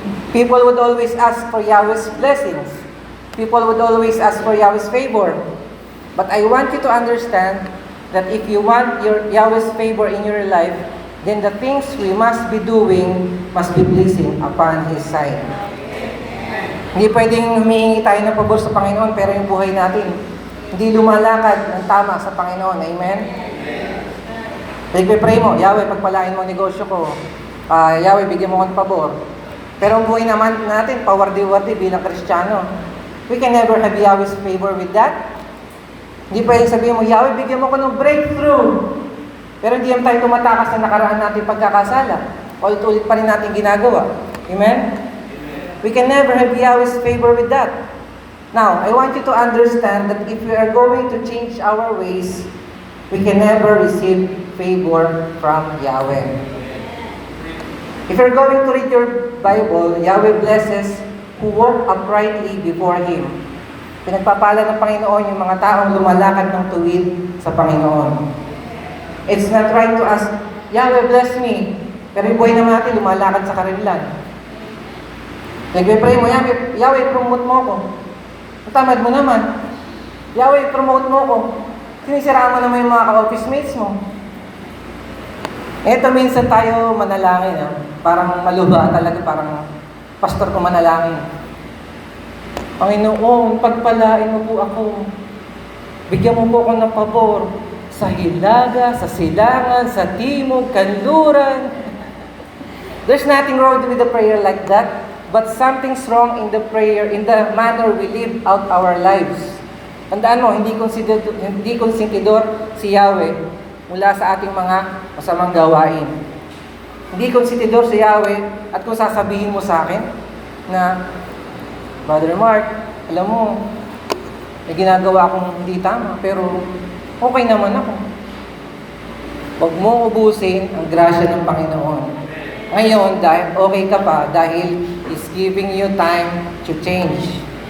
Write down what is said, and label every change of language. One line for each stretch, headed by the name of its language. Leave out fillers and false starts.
English: People would always ask for Yahweh's blessings. People would always ask for Yahweh's favor. But I want you to understand that if you want your Yahweh's favor in your life, then the things we must be doing must be pleasing upon His sight.
Filipino: Hindi pwedeng humihingi tayo ng pabor sa Panginoon pero yung buhay natin hindi lumalakad ng tama sa Panginoon. Amen? Pag-pray mo, Yahweh, pagpalain mo ang negosyo ko. Yahweh, bigyan mo ng pabor. Pero ang buhay naman natin, pawardi-wardi bilang Kristiyano.
English: We can never have Yahweh's favor with that.
Filipino: Hindi pwedeng sabihin mo, Yahweh, bigyan mo ko ng breakthrough. Pero hindi naman tayo tumatakas sa nakaraan natin pagkakasala. Ulit-ulit pa rin natin ginagawa. Amen?
English: We can never have Yahweh's favor with that. Now, I want you to understand that if we are going to change our ways, we can never receive favor from Yahweh. If you're going to read your Bible, Yahweh blesses who walk uprightly before Him.
Filipino: Pinagpapala ng Panginoon yung mga taong lumalakad ng tuwid sa Panginoon.
English: It's not right to ask, Yahweh bless me,
Filipino: pero yung buhay naman natin lumalakad sa karilan. Nagpe-pray mo, Yahweh promote mo ako. Tamad mo naman. Yahweh promote mo ako. Sinisiraan mo naman yung mga ka-office mates mo. Eto minsan tayo manalangin, parang maluba talaga, parang pastor ko manalangin. Panginoon, pagpalain mo po ako. Bigyan mo po ako ng pabor sa hilaga, sa silangan, sa timog, kanluran.
English: There's nothing wrong with the prayer like that, but something's wrong in the prayer, in the manner we live out our lives.
Filipino: Tandaan mo, hindi konsentidor si Yahweh mula sa ating mga masamang gawain. Hindi konsentidor si Yahweh at kung sasabihin mo sa akin na, Brother Mark, alam mo, may ginagawa akong hindi tama, pero okay naman ako. Huwag mo ubusin ang grasya ng Panginoon. Ngayon, dahil okay ka pa, dahil
English: He's giving you time to change.